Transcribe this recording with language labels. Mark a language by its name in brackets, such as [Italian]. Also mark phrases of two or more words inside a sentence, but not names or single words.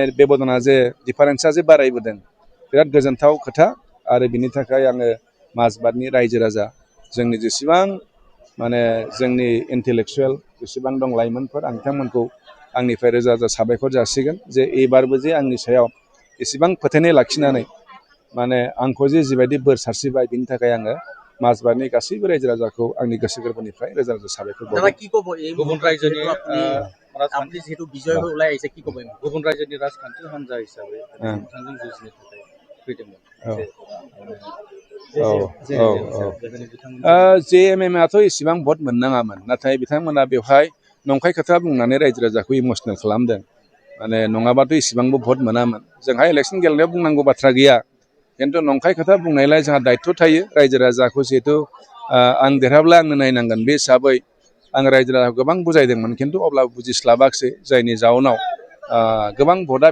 [Bodo] बेबदना जे डिफारेन्सआ जे बारायबोदों बिराद गोजोनथाव खोथा आरो बिनि थाखाय आङो माजबादनि रायजो राजा जोंनि जेसेबां माने जोंनि इन्टेलेक्सुवेल जेसेबां दं लाइमोनफोर आं बिथांमोनखौ आंनिफ्राय रोजा रोजा साबायखर जासिगोन जे एबारबो जे आंनि सायाव एसेबां फोथायनाय लाखिनानै माने आंखौ जे जिबायदि बोर सारस्रिबाय बिनि थाखाय आङो माजबादनि गासैबो रायजो राजाखौ आंनि गोसो गोरबोनिफ्राय रोजा रोजा साबायखर बावो गुबुन रायजोनि [Bangla] আপনি যেহেতু বিজয় হয়ে ওলাই আইছে কি কবেন [Bodo] गुबुन रायजोनि राजखान्थि हान्जा हिसाबै नोंथांजों जुजिनो थाखाय फैदोंमोन JMM आथ' इसेबां भट मोननाङामोन नाथाय बिथांमोना बेवहाय नंखाय खोथा बुंनानै रायजो राजाखौ इमसनेल खालामदों माने नङाबाथ' इसेबांबो भट मोनामोन जोंहा इलेक्शन गेलेनायाव बुंनांगौ बाथ्रा गैया खिन्थु नंखाय खोथा बुंनायलाय जोंहा दायित्व थायो रायजो राजाखौ जिहेतु आं देरहाब्ला आंनो नायनांगोन बे हिसाबै आं रायजो राजाखौ गोबां बुजायदोंमोन खिन्थु अब्लाबो बुजिस्लाबाखिसै जायनि जाउनाव गोबां भटआ